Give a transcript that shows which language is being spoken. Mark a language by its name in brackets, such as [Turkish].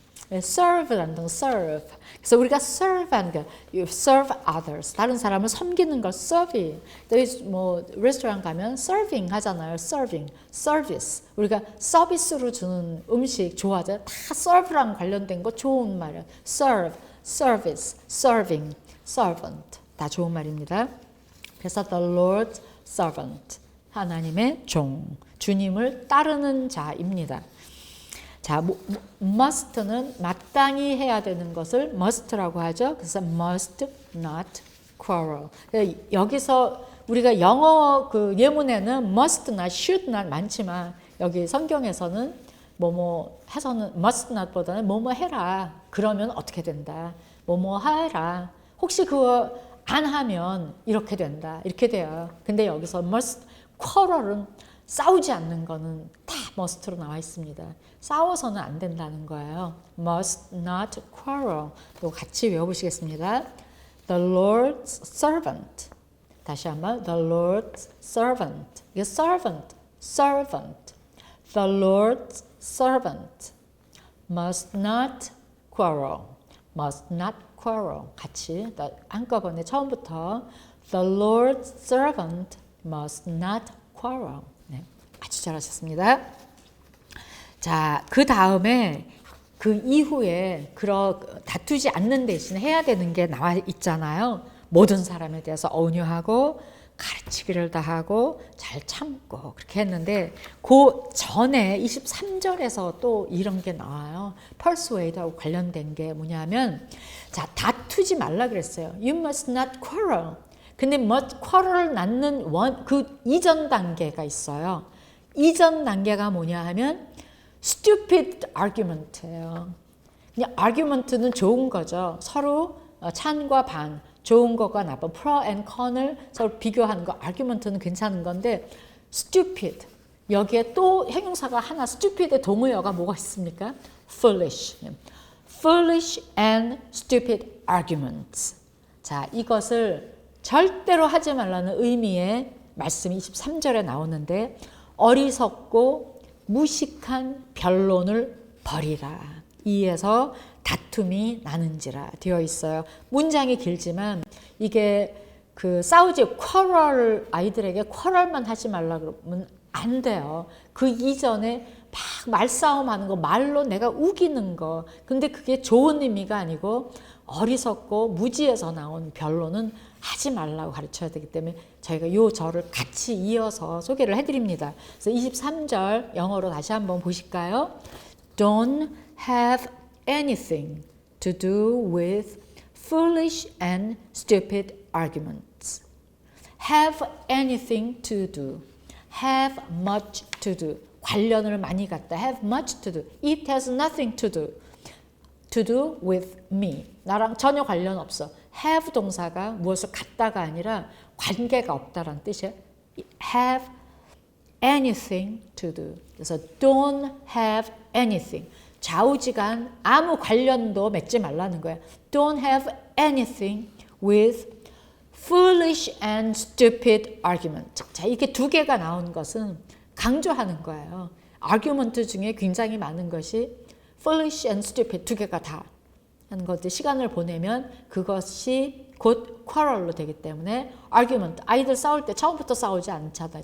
[Korean] serve라는 동사, serve. 그래서 우리가 serve하는 게 [English] you serve others, [Korean] 다른 사람을 섬기는 걸 serving. 뭐 레스토랑 가면 serving 하잖아요. [English] serving, service. [Korean] 우리가 서비스로 주는 음식 좋아하죠. 다 serve랑 관련된 거 좋은 말이에요. [English] serve, service, serving, servant. [Korean] 다 좋은 말입니다. 그래서 [English] the Lord's servant, [Korean] 하나님의 종, 주님을 따르는 자입니다. 자, must는 마땅히 해야 되는 것을 must라고 하죠. [English] 그래서 must not quarrel. [Korean] 여기서 우리가 영어 그 예문에는 [English] must not, should not [Korean] 많지만 여기 성경에서는 뭐뭐 해서는 must not보다는 뭐뭐 해라. 그러면 어떻게 된다. 뭐뭐 하라. 혹시 그거 안 하면 이렇게 된다. 이렇게 돼요. 근데 여기서 must, quarrel은 싸우지 않는 거는 다 must로 나와 있습니다. 싸워서는 안 된다는 거예요. [English] must not quarrel. [Korean] 이거 같이 외워보시겠습니다. [English] The Lord's servant. [Korean] 다시 한번 [English] the Lord's servant. 이게 servant, servant. The Lord's servant must not quarrel. must not quarrel. [Korean] 같이 한꺼번에 처음부터 [English] the Lord's servant must not quarrel. [Korean] 네, 아주 잘하셨습니다. 자, 그 다음에 그 이후에 다투지 않는 대신 해야 되는 게 나와 있잖아요. 모든 사람에 대해서 온유하고 가르치기를 다 하고 잘 참고 그렇게 했는데 그 전에 23절에서 또 이런 게 나와요. persuade하고 관련된 게 뭐냐면 자, 다투지 말라 그랬어요. [English] You must not quarrel. [Korean] 근데 quarrel 낳는 그 이전 단계가 있어요. 이전 단계가 뭐냐 하면 [English] stupid argument [Korean] 예요. 그냥 argument는 좋은 거죠. 서로 찬과 반, 좋은 것과 나쁜, [English] pro and con [Korean] 을 서로 비교하는 거, argument는 괜찮은 건데 stupid, 여기에 또 형용사가 하나, stupid의 동의어가 뭐가 있습니까? [English] foolish. foolish and stupid arguments. [Korean] 자, 이것을 절대로 하지 말라는 의미의 말씀이 23절에 나오는데 어리석고 무식한 변론을 버리라. 이에서 다툼이 나는지라 되어 있어요. 문장이 길지만 이게 그 싸우지 quarrel 아이들에게 quarrel만 하지 말라 그러면 안 돼요. 그 이전에 막 말싸움하는 거, 말로 내가 우기는 거. 근데 그게 좋은 의미가 아니고 어리석고 무지에서 나온 변론은 하지 말라고 가르쳐야 되기 때문에 저희가 이 절을 같이 이어서 소개를 해드립니다. 그래서 23절 영어로 다시 한번 보실까요? [English] Don't have anything to do with foolish and stupid arguments. Have anything to do. Have much to do. [Korean] 관련을 많이 갖다. [English] Have much to do. It has nothing to do. To do with me. [Korean] 나랑 전혀 관련 없어. have 동사가 무엇을 갖다가 아니라 관계가 없다라는 뜻이에요. [English] Have anything to do. [Korean] 그래서 [English] don't have anything. [Korean] 좌우지간 아무 관련도 맺지 말라는 거예요. [English] Don't have anything with foolish and stupid argument. [Korean] 자, 이렇게 두 개가 나온 것은 강조하는 거예요. argument 중에 굉장히 많은 것이 [English] foolish and stupid [Korean] 두 개가 다 하는 것들 시간을 보내면 그것이 곧 quarrel로 되기 때문에 argument 아이들 싸울 때 처음부터 싸우지 않잖아요.